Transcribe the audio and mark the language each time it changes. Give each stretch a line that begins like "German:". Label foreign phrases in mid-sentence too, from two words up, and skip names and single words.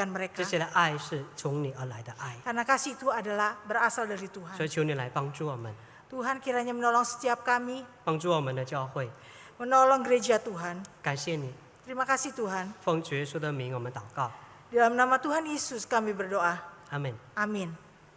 Chinese: 这
Indonesian: mereka.
Chinese: 些的爱是从你而来的爱。
Indonesian: Karena kasih itu adalah berasal dari
Chinese: 所
Indonesian: Tuhan.
Chinese: 以求你来帮助我们，
Indonesian: Tuhan kiranya menolong setiap kami,
Chinese: 帮助我们的教会。
Indonesian: menolong gereja Tuhan.
Chinese: 感谢你，
Indonesian: Terima kasih Tuhan.
Chinese: 奉主耶稣的名我们祷告，
Indonesian: Dalam nama Tuhan Yesus kami berdoa.
Chinese: 阿门。
Indonesian: Amin.